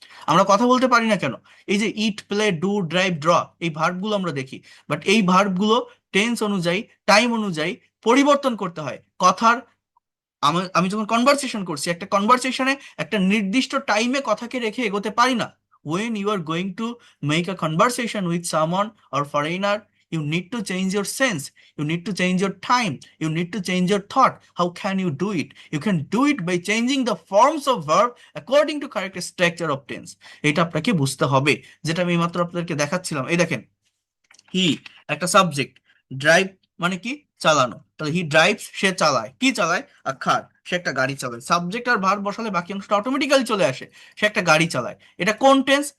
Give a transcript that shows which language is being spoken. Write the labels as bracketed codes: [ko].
[bn] আমরা কথা বলতে পারি না কেন? এই যে ইট, প্লে, ডু, ড্রাইভ, ড্র, এই ভার্বগুলো আমরা দেখি, বাট এই ভার্বগুলো টেন্স অনুযায়ী, টাইম অনুযায়ী পরিবর্তন করতে হয়। কথার, আমি আমি যখন কনভারসেশন করছি, একটা কনভারসেশনে একটা নির্দিষ্ট টাইমে কথাকে রেখে এগোতে পারি না। [en] When you are going to make a conversation with someone or foreigner, you need to change your sense, you need to change your time, you need to change your thought. How can you do it? You can do it by changing the forms of verb according to correct structure of tense. [bn] এটা আপনাকে বুঝতে হবে, যেটা আমি মাত্র আপনাদেরকে দেখাচ্ছিলাম। এই দেখেন, হি একটা সাবজেক্ট, ড্রাইভ মানে কি? চালানো। তাহলে হি ড্রাইভস, সে চালায়। কি চালায়? আ কার, সে একটা গাড়ি চালায়। সাবজেক্ট আর ভার্ব বসালে বাকি অংশটা অটোমেটিক্যালি চলে আসে, সে একটা গাড়ি চালায়। এটা কোন টেন্স?